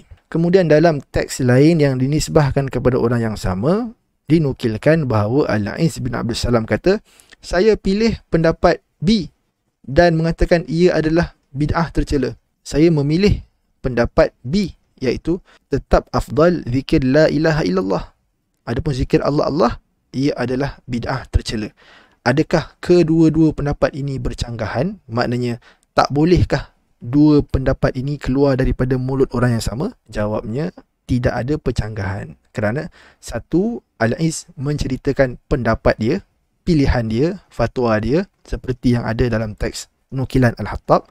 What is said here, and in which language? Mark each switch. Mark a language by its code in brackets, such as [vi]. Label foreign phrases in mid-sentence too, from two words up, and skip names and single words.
[ms] Kemudian dalam teks lain yang dinisbahkan kepada orang yang sama, dinukilkan bahawa Al-Aiz bin Abdul Salam kata, saya pilih pendapat B dan mengatakan ia adalah bid'ah tercela. Saya memilih pendapat B, iaitu tetap afdal zikir [ar] لا إله إلا الله. [ms] Adapun zikir Allah Allah, ia adalah bid'ah tercela. Adakah kedua-dua pendapat ini bercanggahan? Maknanya tak bolehkah dua pendapat ini keluar daripada mulut orang yang sama? Jawabnya tidak ada percanggahan. Kerana satu, Al-Aiz menceritakan pendapat dia, pilihan dia, fatwa dia, seperti yang ada dalam teks nukilan Al-Hattab.